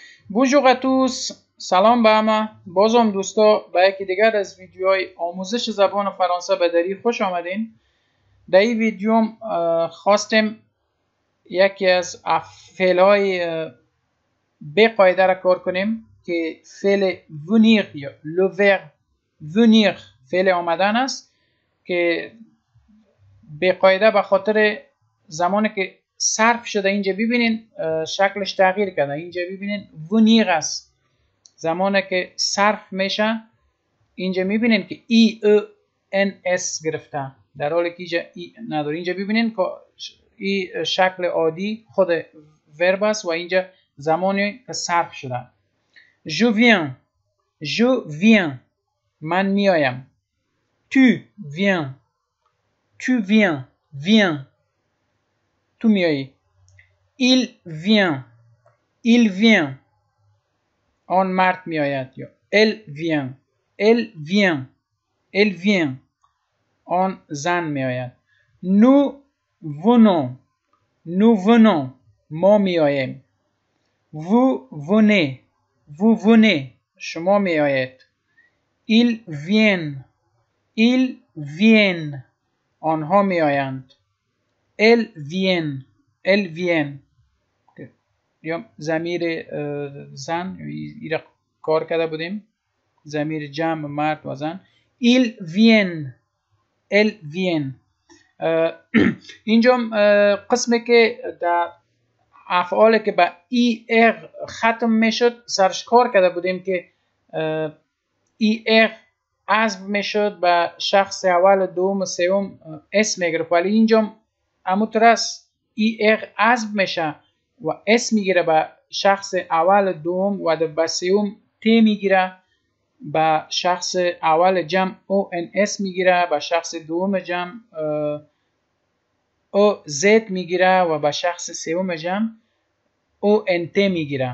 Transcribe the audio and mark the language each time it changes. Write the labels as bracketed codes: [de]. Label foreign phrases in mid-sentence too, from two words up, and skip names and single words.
[fr] Bonjour à tous. [fa] سلام به همه. بازم دوستا به یکی دیگر از ویدیوهای آموزش زبان فرانسه به دری خوش آمدین. در این ویدیوم خواستیم یکی از فعلهای به قاعده را کار کنیم که فعل venir یا [fr] le verbe venir [fa] فعل آمدن است که به قاعده به خاطر زمانی که صرف شده اینجا ببینین شکلش تغییر کرده. اینجا ببینین venir است. زمانی که صرف میشه اینجا میبینین که ای او ان اس گرفته، در حالی که اینجا ای نداره. اینجا ببینین که این شکل عادی خود ورب است و اینجا زمانی که صرف شده. [fr] je viens [fa] من میایم. [fr] tu viens [fa] تو میایی. [fr] il vient [fa] آن مرد میآید. یا [fr] elle vient [fa] آن زن میآید. [fr] nous venons [fa] ما میآییم. [fr] vous venez [fa] شما میآیید. [fr] ils viennent [fa] آنها میآیند. [fr] elles viennent [fa] یا ضمیر زن ایرا کار کرده بودیم، ضمیر جمع مرد و زن. [fr] ils viennent [fa] اینجا قسمی که در افعال که با ای ار ختم میشد سرش کار کرده بودیم که ای ار حذف میشد به شخص اول دوم سوم اسم میگرفت، ولی اینجا همونطور است ای ار حذف میشه و اسم میگیره به شخص اول دوم و به سوم تی میگیره، به شخص اول جمع او ان اس میگیره، به شخص دوم جمع او زد میگیره و به شخص سوم جمع او ان تی میگیره.